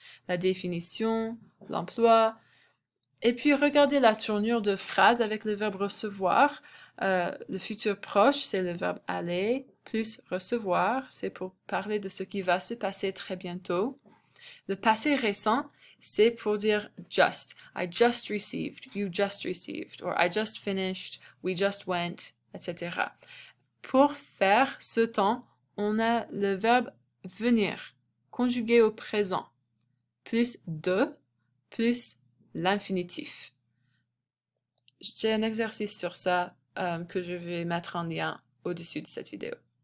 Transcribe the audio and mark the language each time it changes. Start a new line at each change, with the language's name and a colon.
French: La définition, l'emploi. Et puis regardez la tournure de phrase avec le verbe recevoir. Le futur proche, c'est le verbe aller, plus recevoir, c'est pour parler de ce qui va se passer très bientôt. Le passé récent, c'est pour dire just.
English: I just received, you just received, or I just finished, we just went, etc.
French: Pour faire ce temps, on a le verbe venir, conjugué au présent, plus de, plus l'infinitif. J'ai un exercice sur ça que je vais mettre en lien au-dessus de cette vidéo.